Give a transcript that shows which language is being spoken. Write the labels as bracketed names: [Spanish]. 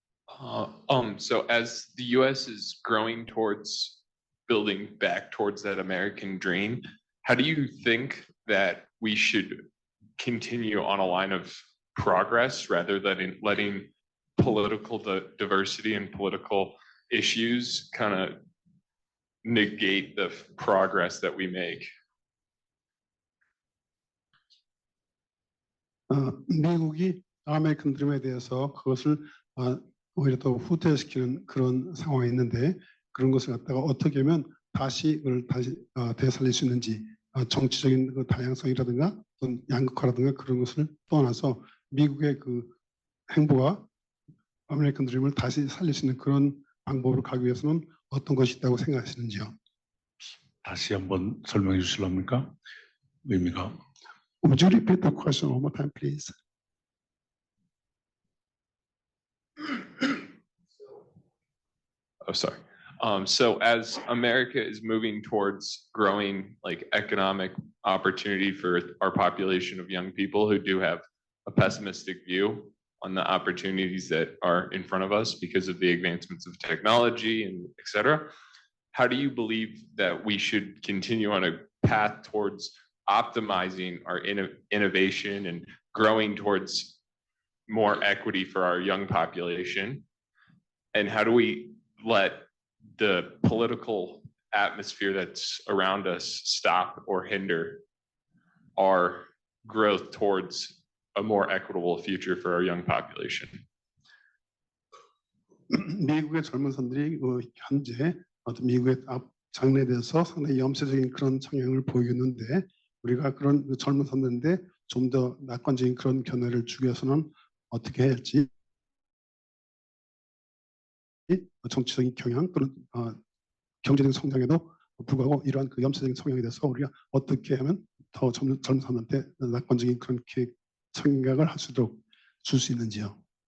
[English] So as the US is growing towards building back towards that American dream, how do you think that we should continue on a line of progress rather than letting political diversity and political issues kind of negate the progress that we make? [Korean] 미국이 아메리칸 드림에 대해서 그것을 오히려 더 후퇴시키는 그런 상황이 있는데 그런 것을 갖다가 어떻게 하면 다시 그걸 다시 되살릴 수 있는지 정치적인 그 다양성이라든가 어떤 양극화라든가 그런 것을 떠나서 미국의 그 행보가 아메리칸 드림을 다시 살릴 수 있는 그런 방법으로 가기 위해서는 어떤 것이 있다고 생각하시는지요? 다시 한번 설명해 주실랍니까? 의미가. [English] Would you repeat the question one more time, please? Oh, sorry. So as America is moving towards growing like economic opportunity for our population of young people who do have a pessimistic view on the opportunities that are in front of us because of the advancements of technology and et cetera, how do you believe that we should continue on a path towards optimizing our innovation and growing towards more equity for our young population? And how do we let the political atmosphere that's around us stop or hinder our growth towards a more equitable future for our young population? [Korean] 미국의 젊은 사람들이 현재 미국의 장래에 대해서 상당히 염세적인 그런 성향을 보이고 있는데 우리가 그런 젊은 사람들인데 좀 더 낙관적인 그런 견해를 주기 위해서는 어떻게 해야 할지 정치적인 경향 또는 경제적인 성장에도 불구하고 이러한 그 염세적인 성향에 대해서 우리가 어떻게 하면 더 젊은 사람한테 낙관적인 그런 생각을 할 수 있도록 줄 수 있는지요?